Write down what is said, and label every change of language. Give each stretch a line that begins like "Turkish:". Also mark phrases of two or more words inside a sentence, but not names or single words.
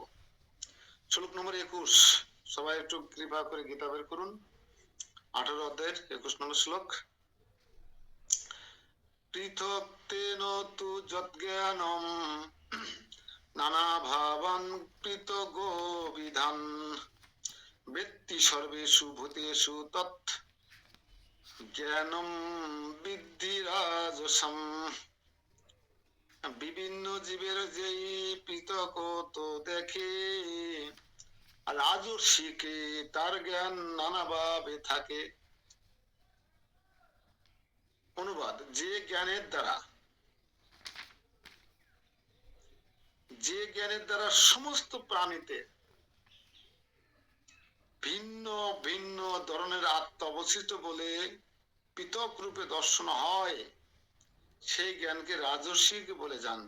Bangla: শ্লোক নম্বর 21, সবাই একটু কৃপা করে গীতা বের করুন। 18 অধ্যায়ের 21 নম্বর শ্লোক।
Sanskrit: পৃথক তেন তু যজ্ঞানম নানা ভাবান পৃথগো বিধান ব্যক্তি সর্বেষু ভূতেষু তৎ জ্ঞানম বিদ্ধি রাজসম।
Bangla: বিভিন্ন জীবের যেই পৃথক তো দেখে, রাজর্ষিকে তার জ্ঞান নানাভাবে থাকে। অনুবাদ: যে জ্ঞানের দ্বারা সমস্ত প্রাণীতে ভিন্ন ভিন্ন ধরনের আত্মা অবস্থিত বলে পৃথক রূপে দর্শন হয়, সেই জ্ঞানকে রাজস্বিক বলে জানবে।